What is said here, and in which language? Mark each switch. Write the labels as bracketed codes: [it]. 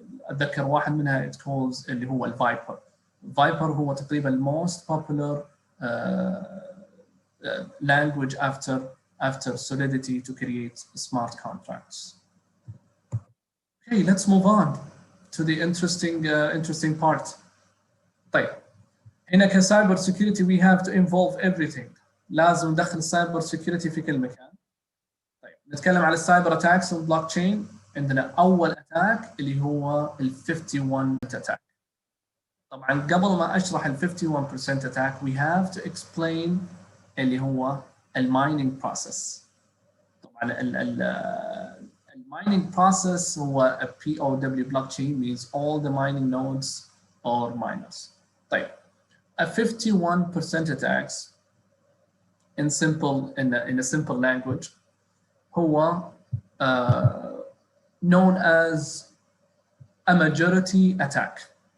[ar] أتذكر واحد منها [en] it calls [ar] اللي هو الفايبر. [en] Viper [ar] هو تقريبا [en] most popular language after Solidity to create smart contracts. Okay, let's move on to the interesting part. [ar] طيب هنا كسايبر سيكيورتي [en] we have to involve everything. [ar] لازم ندخل السايبر سيكيورتي في كل مكان. طيب نتكلم على السايبر اتاكس والبلوك تشين. عندنا اول اتاك اللي هو ال 51% اتاك. طبعا قبل ما اشرح ال 51% اتاك [en] we have to explain [ar] اللي هو المايننج بروسيس. طبعا المايننج بروسيس هو [en] a POW blockchain means all the mining nodes or miners. [ar] طيب [en] a 51% attacks in a simple language [ar] هو [en] known as a majority attack.